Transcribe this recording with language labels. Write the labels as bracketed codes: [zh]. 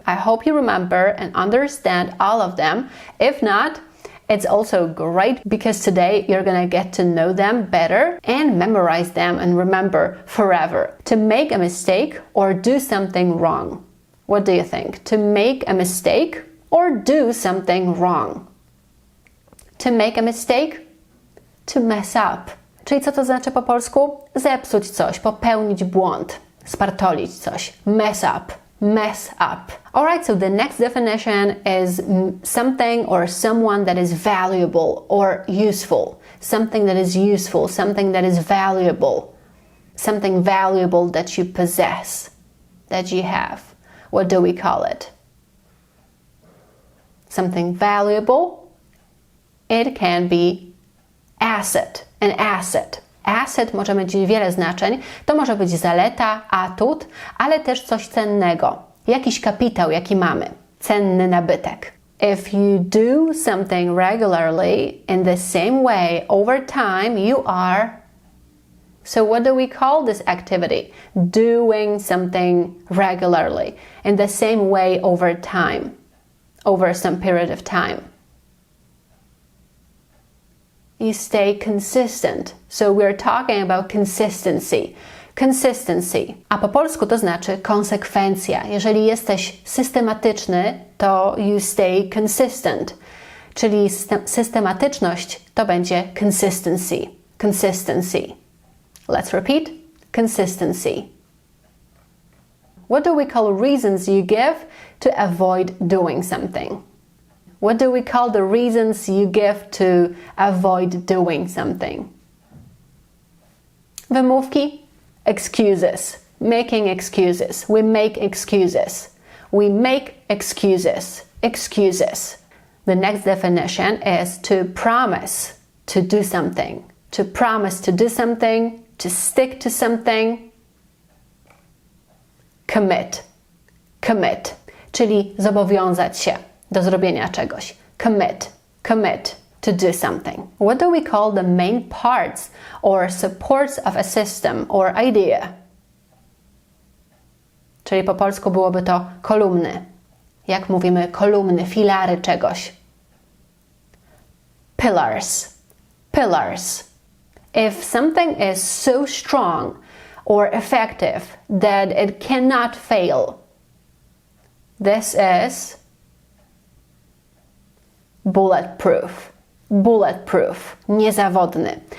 [en] I hope you remember and understand all of them. If not, it's also great because today you're gonna get to know them better and memorize them and remember forever. To make a mistake or do something wrong. What do you think? To make a mistake or do something wrong? To make a mistake? To mess up. [pl] Czyli co to znaczy po polsku? Zepsuć coś, popełnić błąd, spartolić coś. [en] Mess up. Mess up. Alright, so the next definition is something or someone that is valuable or useful. Something that is useful, something that is valuable. Something valuable that you possess, that you have. What do we call it? Something valuable? It can be asset, an asset. [pl] Asset może mieć wiele znaczeń. To może być zaleta, atut, ale też coś cennego. Jakiś kapitał, jaki mamy. Cenny nabytek. [en] If you do something regularly in the same way over time, you are... So what do we call this activity? Doing something regularly in the same way over time. Over some period of time. You stay consistent. So we're talking about consistency. Consistency. [pl] A po polsku to znaczy konsekwencja. Jeżeli jesteś systematyczny, to [en] you stay consistent. [pl] Czyli systematyczność to będzie consistency. [en] Consistency. Let's repeat. Consistency. What do we call reasons you give to avoid doing something? What do we call the reasons you give to avoid doing something? Wymówki? Excuses. Making excuses. We make excuses. We make excuses. Excuses. The next definition is to promise to do something. To promise to do something. To stick to something. Commit. Commit. [pl] Czyli zobowiązać się do zrobienia czegoś. [en] Commit. Commit to do something. What do we call the main parts or supports of a system or idea? [pl] Czyli po polsku byłoby to kolumny. Jak mówimy kolumny, filary czegoś. [en] Pillars. Pillars. If something is so strong or effective that it cannot fail, this is bulletproof. [pl] Bulletproof, niezawodny.